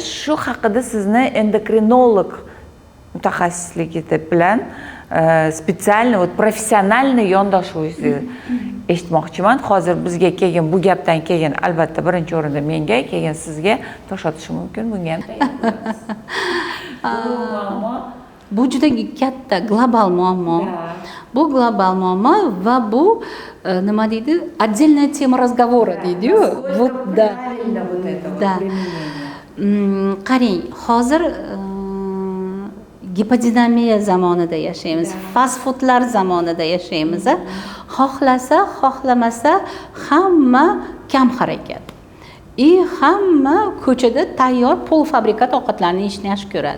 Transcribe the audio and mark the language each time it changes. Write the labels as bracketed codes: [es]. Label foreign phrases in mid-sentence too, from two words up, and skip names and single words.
[uz] Shu haqida sizni endokrinolog mutaxassisligi bilan [ru] специальный, профессиональный [uz] yondashuvingizni eshitmoqchiman. Hozir bizga keyin bu gapdan keyin albatta birinchi o'rinda menga, keyin sizga tosh otishi mumkin. Bunga ham bu juda katta global muammo. Bu global muammo va bu nima deydi? [ru] Отдельная тема разговора deydi-yu. Вот да. [uz] Qarang, hozir gipodinamiya zamonida yashaymiz, fast foodlar zamonida yashaymiz. Xohlasa, xohlamasa hamma kam harakat. Hamma ko'chada tayyor polfabrikat ovqatlarni yeyishni yaxshi ko'radi.